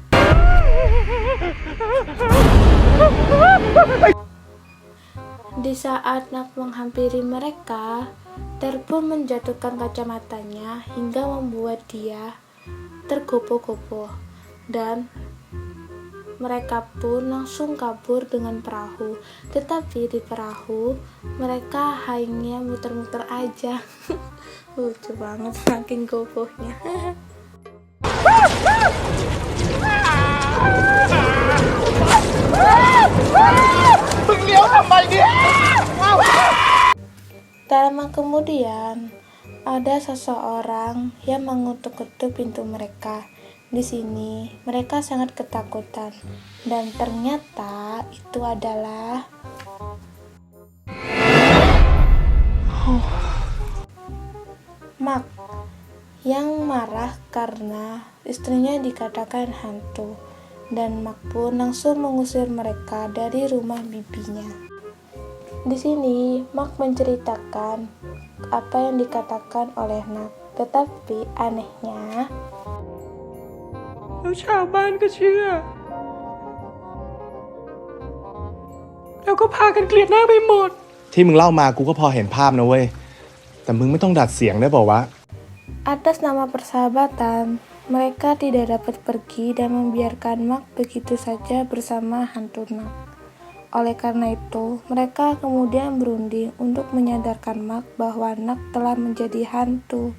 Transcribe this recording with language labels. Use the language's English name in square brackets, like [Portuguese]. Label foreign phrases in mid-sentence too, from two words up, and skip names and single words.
[Indonesian] Di saat Nak menghampiri mereka, Ter pun menjatuhkan kacamatanya hingga membuat dia tergopoh-gopoh, dan mereka pun langsung kabur dengan perahu. Tetapi di perahu mereka hanya muter-muter aja. Lucu banget saking gopohnya. [Thai] มึงเลี้ยวทำไมเนี่ย [Indonesian] Tak lama kemudian, ada seseorang yang mengetuk-ketuk pintu mereka. Di sini, mereka sangat ketakutan, dan ternyata itu adalah Mark yang marah karena istrinya dikatakan hantu, dan Mark pun langsung mengusir mereka dari rumah bibinya. Di sini, Mark menceritakan apa yang dikatakan oleh Nak, tetapi anehnya [Thai] แล้วชาวบ้านก็เชื่อ แล้วก็พากันเกลียดหน้าไปหมด ที่มึงเล่ามากูก็พอเห็นภาพนะเว้ย แต่มึงไม่ต้องดัดเสียงได้เปล่าวะ [Indonesian] atas nama persahabatan, mereka tidak dapat pergi dan membiarkan Mark begitu saja bersama hantu Nak. Oleh karena itu, mereka kemudian berunding untuk menyadarkan Mark bahwa Nak telah menjadi hantu.